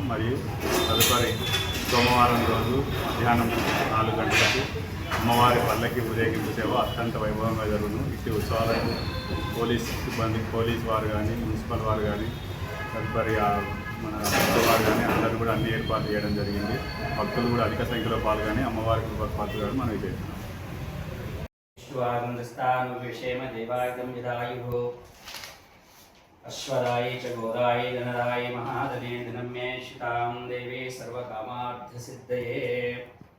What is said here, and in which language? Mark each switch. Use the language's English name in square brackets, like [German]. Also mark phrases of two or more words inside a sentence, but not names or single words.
[Telugu] మరియు తదుపరి సోమవారం రోజు మధ్యాహ్నం 4 గంటలకు అమ్మవారి పల్లకి ఊరేగింపు సేవ అత్యంత వైభవంగా జరుగును. ఇట్టి ఉత్సవాలకు పోలీస్ సిబ్బంది, పోలీస్ వారు కానీ, మున్సిపల్ వారు కానీ, తదుపరి మన వారు కానీ అందరూ కూడా అన్ని ఏర్పాట్లు చేయడం జరిగింది. భక్తులు కూడా అధిక సంఖ్యలో పాల్గొని అమ్మవారికి పాల్గొనడం మనం చేస్తున్నాం. [Sanskrit] अश्वदायी च गोदायी धनदायी महाधने दिनम्ये शितां देवी सर्वकामार्थसिद्धये